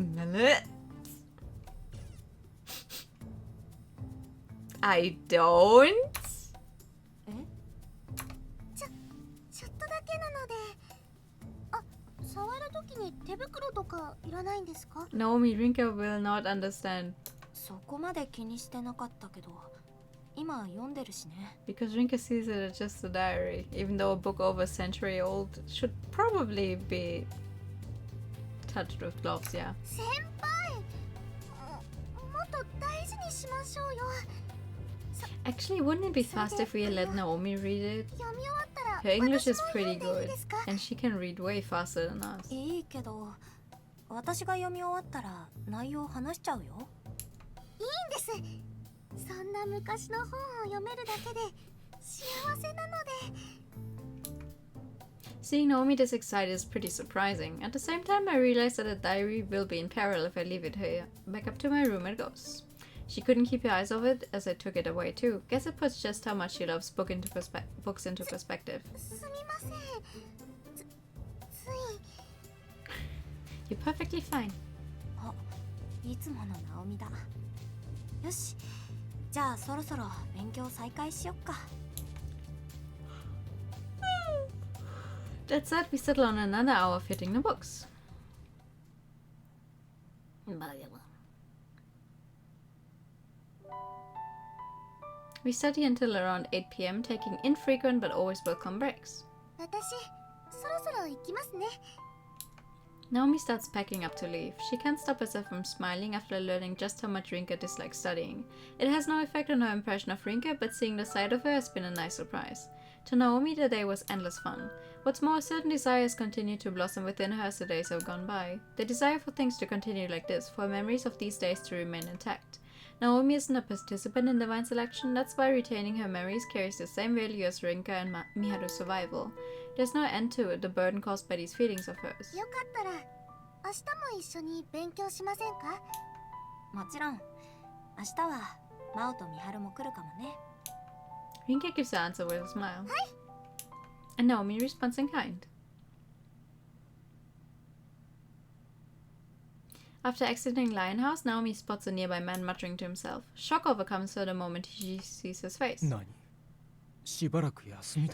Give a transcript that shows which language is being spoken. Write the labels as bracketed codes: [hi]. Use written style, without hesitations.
[en] Do you mind if I smell it? I don't. [ja] ちょっとだけなので。あ、触るときに手袋とかいらないんですか？ [en] Naomi, Rinka will not understand [ja] そこまで気にしてなかったけど、今読んでるしね。 [en] because Rinka sees it as just a diary, even though a book over a century old should probably be touched with gloves, yeah. [ja] 先輩、もっと大事にしましょうよ。 [en] Actually, wouldn't it be fast if we let Naomi read it? [ja] 読み終わったら [en] Her English is [ja] 私も [en] pretty [ja] 読んでいいですか？ [en] and she can read way faster than us. [ja] いいけど、私が読み終わったら内容話しちゃうよ。いいんです。そんな昔の本を読めるだけで幸せなので。 [en] Seeing Naomi this excited is pretty surprising. At the same time, I realize that the diary will be in peril if I leave it here. Back up to my room it goes. She couldn't keep her eyes off it as I took it away too. Guess it puts just how much she loves books into perspective. [ja] すみません。つい。 [en] You're perfectly fine. [ja] あ、いつものナオミだ。よし、じゃあそろそろ勉強再開しよっか。 [en] That said, we settle on another hour of hitting the books. We study until around 8 p.m, taking infrequent but always welcome breaks. [ja] 私、そろそろ行きますね。 [en] Naomi starts packing up to leave. She can't stop herself from smiling after learning just how much Rinka dislikes studying. It has no effect on her impression of Rinka, but seeing the side of her has been a nice surprise. To Naomi, the day was endless fun. What's more, certain desires continue to blossom within her as the days have gone by. The desire for things to continue like this, for memories of these days to remain intact. Naomi isn't a participant in divine selection, that's why retaining her memories carries the same value as Rinka and Miharu's survival. There's no end to the burden caused by these feelings of hers. [ja] よかったら明日も一緒に勉強しませんか？もちろん。明日はマオとミハルも来るかもね。 [en] Rinka gives the answer with a smile. And Naomi responds in kind. After exiting Lion House, Naomi spots a nearby man muttering to himself. Shock overcomes her the moment she sees his face. [ja] 何しばらく休みだ。